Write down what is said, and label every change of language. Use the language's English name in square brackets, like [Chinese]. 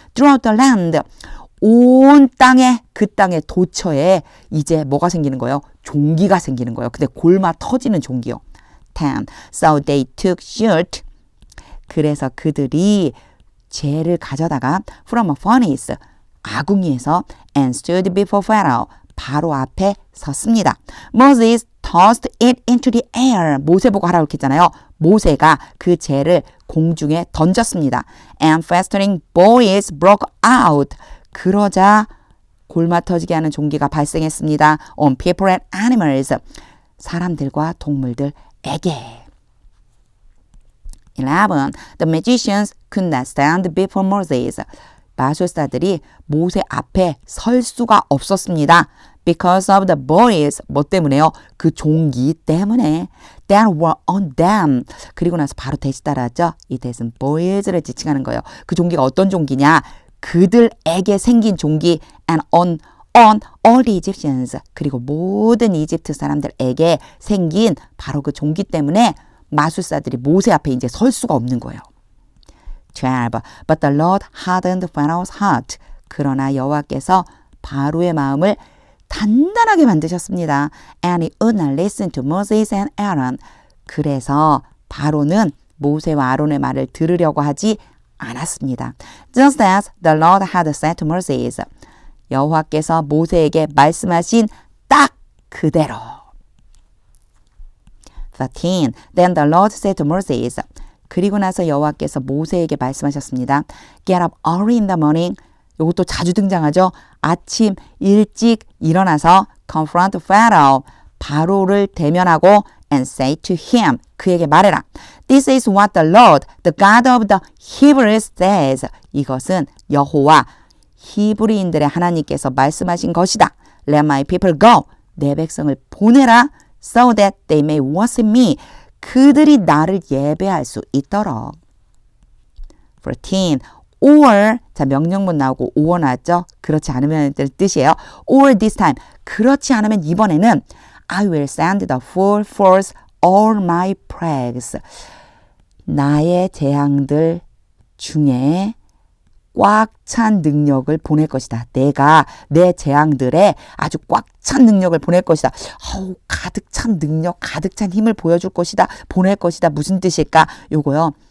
[English] throughout the land. [Korean] 온 땅에 그 땅의 도처에 이제 뭐가 생기는 거예요? 종기가 생기는 거예요. 근데 골마 터지는 종기요. 10. [English] So they took shoot. [Korean] 그래서 그들이 재를 가져다가 [English] from a furnace. [Korean] 아궁이에서 [English] and stood before Pharaoh. [Korean] 바로 앞에 섰습니다. [English] Moses tossed it into the air. [Korean] 모세 보고 하라고 했잖아요. 모세가 그 재를 공중에 던졌습니다. [English] And festering boils broke out. [Korean] 그러자 골마 터지게 하는 종기가 발생했습니다. [English] On people and animals. [Korean] 사람들과 동물들에게. [English] 11. The magicians could not stand before Moses. [Korean] 마술사들이 모세 앞에 설 수가 없었습니다. [English] Because of the boils. [Korean] 뭐 때문에요? 그 종기 때문에. [English] That were on them. [Korean] 그리고 나서 바로 대시 따라하죠. 이 대신 boils를 지칭하는 거예요. 그 종기가 어떤 종기냐? 그들에게 생긴 종기 [English] and on all the Egyptians. [Korean] 그리고 모든 이집트 사람들에게 생긴 바로 그 종기 때문에 마술사들이 모세 앞에 이제 설 수가 없는 거예요. [English] 12. But the Lord hardened Pharaoh's heart. [Korean] 그러나 여호와께서 바로의 마음을 단단하게 만드셨습니다. [English] And he would not listen to Moses and Aaron. [Korean] 그래서 바로는 모세와 아론의 말을 들으려고 하지 않았습니다. [English] Just as the Lord had said to Moses. [Korean] 여호와께서 모세에게 말씀하신 딱 그대로. 13. [English] Then the Lord said to Moses. [Korean] 그리고 나서 여호와께서 모세에게 말씀하셨습니다. [English] Get up early in the morning. [Korean] 이것도 자주 등장하죠. 아침 일찍 일어나서 [English] confront Pharaoh. [Korean] 바로를 대면하고 [English] and say to him. [Korean] 그에게 말해라. [English] This is what the Lord, the God of the Hebrews says. [Korean] 이것은 여호와 히브리인들의 하나님께서 말씀하신 것이다. [English] Let my people go. [Korean] 내 백성을 보내라. [English] So that they may worship me. [Korean] 그들이 나를 예배할 수 있도록. 14. Or, 자 명령문 나오고 or 나왔죠? 그렇지 않으면 뜻이에요. [English] Or this time. [Korean] 그렇지 않으면 이번에는 [English] I will send the full force all my plagues. [Korean] 나의 재앙들 중에 꽉 찬 능력을 보낼 것이다. 내가 내 재앙들에 아주 꽉 찬 능력을 보낼 것이다. 가득 찬 능력, 가득 찬 힘을 보여줄 것이다. 보낼 것이다. 무슨 뜻일까? 요거요.